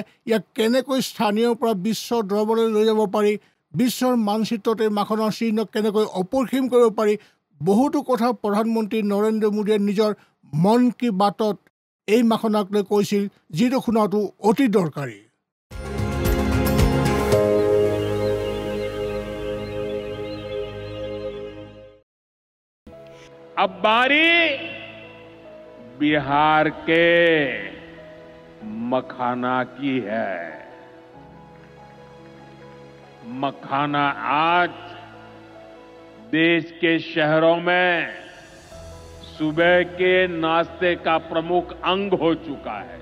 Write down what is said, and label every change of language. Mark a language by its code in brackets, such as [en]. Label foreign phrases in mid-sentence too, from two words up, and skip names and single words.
[as] ইয়াক কেনেকৈ স্থানীয়ৰ পৰা বিশ্ব দৰবাৰলৈ লৈ যাব পাৰি, বিশ্বৰ মানচিত্ৰতে মাখনৰ চিহ্ন কেনেকৈ অপৰিসীম কৰিব পাৰি, বহুতো কথা প্ৰধানমন্ত্ৰী নৰেন্দ্ৰ মোদীয়ে নিজৰ মন কী বাতত এই মাখনাক লৈ কৈছিল, যিটো শুনাটো অতি দৰকাৰী। [hi] अब बारी बिहार के मखाना की है। मखाना आज देश के शहरों में सुबह के नाश्ते का प्रमुख अंग हो चुका है।